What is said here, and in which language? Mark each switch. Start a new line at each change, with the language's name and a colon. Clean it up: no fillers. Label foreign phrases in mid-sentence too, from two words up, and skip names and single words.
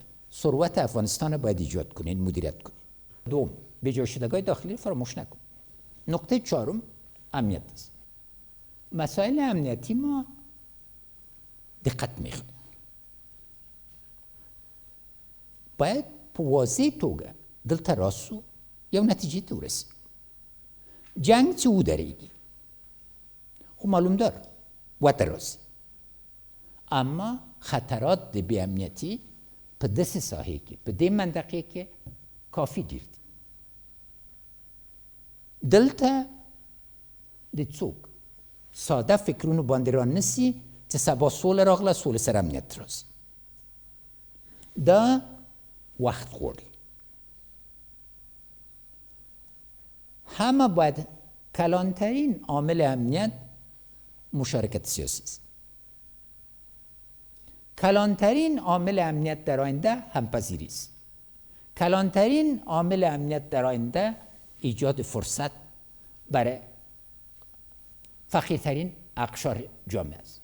Persian: ثروت افغانستان باید ایجاد کنین، مدیریت کنین. دوم، بجا شدگان داخلی فراموش نکن. نقطه چهارم امنیت است. مسائل امنیتی ما دقت میخواد.
Pashto: باید په واضح توګه دلته راسو یو نتیجه ته ورسیم. جنگ چې ودرېږي خو معلوم داره وته راسي، اما خطرات د بې امنیتي په داسې ساحې کې، په دې منطقې کې کافي ډېر دي. دلته د څوک ساده فکرونو باندې راننسي چې سبا سوله راغله، سوله سره امنیت راځي. دا وقت غواړي.
Persian: همه باید کلانترین عامل امنیت مشارکت سیاسی است. کلانترین عامل امنیت در آینده همپذیری است. کلانترین عامل امنیت در آینده ایجاد فرصت برای فقیرترین اقشار جامعه است.